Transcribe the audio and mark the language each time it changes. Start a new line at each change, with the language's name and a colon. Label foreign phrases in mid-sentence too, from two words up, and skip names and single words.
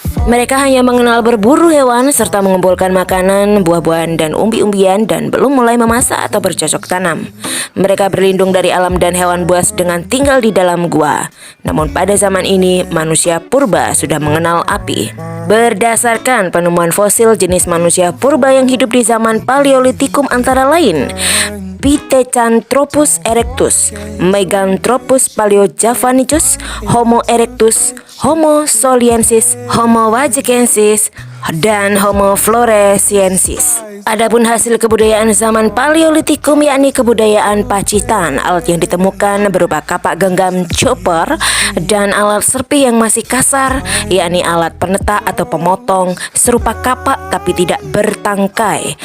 Indonesian: Mereka hanya mengenal berburu hewan serta mengumpulkan makanan, buah-buahan dan umbi-umbian dan belum mulai memasak atau bercocok tanam. Mereka berlindung dari alam dan hewan buas dengan tinggal di dalam gua. Namun pada zaman ini manusia purba sudah mengenal api. Berdasarkan penemuan fosil jenis manusia purba yang hidup di zaman Paleolitikum antara lain Pithecanthropus erectus, Meganthropus paleojavanicus, Homo erectus, Homo soliensis, Homo wagekensis, dan Homo floresiensis. Adapun hasil kebudayaan zaman Paleolitikum yakni kebudayaan Pacitan. Alat yang ditemukan berupa kapak genggam chopper dan alat serpih yang masih kasar, yakni alat penetak atau pemotong serupa kapak tapi tidak bertangkai.